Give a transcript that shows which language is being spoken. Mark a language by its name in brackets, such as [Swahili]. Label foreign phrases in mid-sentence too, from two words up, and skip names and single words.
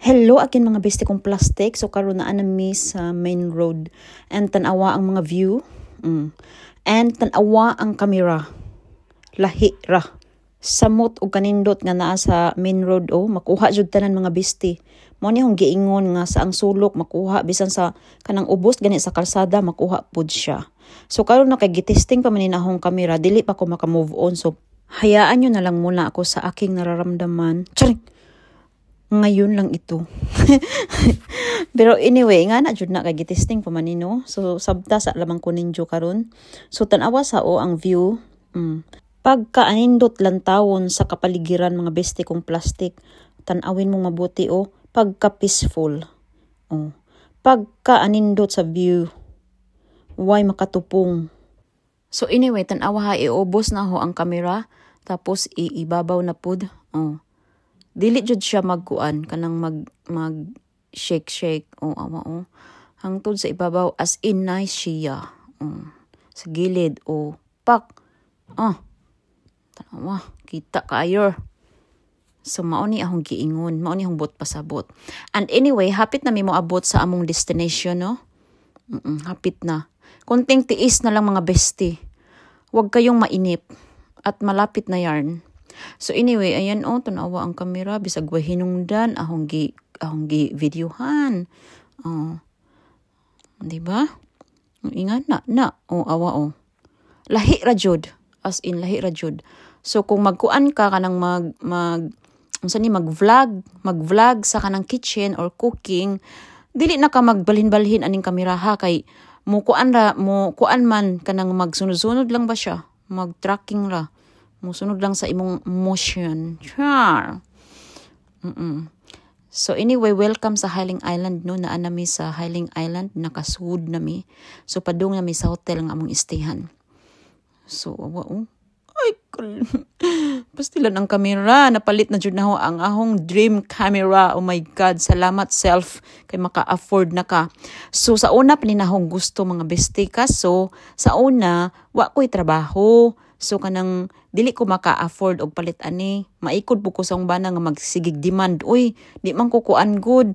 [English] Hello again [Filipino] mga beste kong plastic. [Cebuano] So karon na anami sa main road and tanawa ang mga view. And tanawa ang camera. Lahi ra. Samot o kanindot nga naa sa main road makuha jud tanan mga beste. Mao ni hong giingon nga sa ang sulok makuha bisan sa kanang ubos gani sa kalsada makuha pud siya. So karon na kay gitesting pa man ni nahong camera dili pa ko maka-move on. [Filipino] So hayaan nyo na lang muna ako sa aking nararamdaman. Charing! Ngayon lang ito. Pero anyway, [Cebuano] nga na jud na kay gitesting pa man ni no. So sabta sa lamang ko ninyo karon. So tanawa sa ang view. Pagkaanindot lantawon sa kapaligiran mga beste kong plastic, [Filipino] tanawin mong mabuti [Cebuano] pagka-peaceful. Pagkaanindot sa view, why makatupong. [English] So anyway, [Cebuano] tanawa iubos na ho ang camera, tapos ibabaw na pud. Dili jud siya magkuan, kanang mag shake. Hangtod sa ibabaw, [English] as in nice siya. [Cebuano] Sa gilid, pak. Tanawa, kita kayo. So mao ni akong giingon, mao ni akong bot pasabot. [English] And anyway, [Cebuano] hapit na mi mo abot sa among destination, no? Hapit na. [Filipino] Konting tiis na lang mga besti. Huwag kayong mainip at malapit na yarn. [English] So anyway, [Cebuano] ayan tanawa ang kamera bisag wa hinungdan ahong gi videohan. [Filipino] Di ba? Ingat na. [Cebuano] Awa. Lahi ra jud. [English] As in [Cebuano] lahi ra jud. So kung magkuan ka kanang mag-vlog sa kanang [English] kitchen or cooking, [Cebuano] dili na ka magbalhin-balhin aning kamera ha kay mo kuan man kanang magsunod-sunod lang ba siya, mag-tracking ra, mo sunod lang sa imong motion. Char. [English] So anyway, welcome [Cebuano] sa Highling Island no, naa nami sa Highling Island, nakasuod nami. So padung nami sa hotel nga among istehan. So ay pastilan ang camera, napalit na jud na ho ang ahong dream camera. [English] Oh my god, [Cebuano] salamat self kay maka-afford na ka. So sa una paninahong gusto mga beste ka. So sa una wa ko'y trabaho. So kanang dili ko maka-afford og palit ani. Maikod po ko sa bana nga magsigig demand. Uy, di man ko kuan good.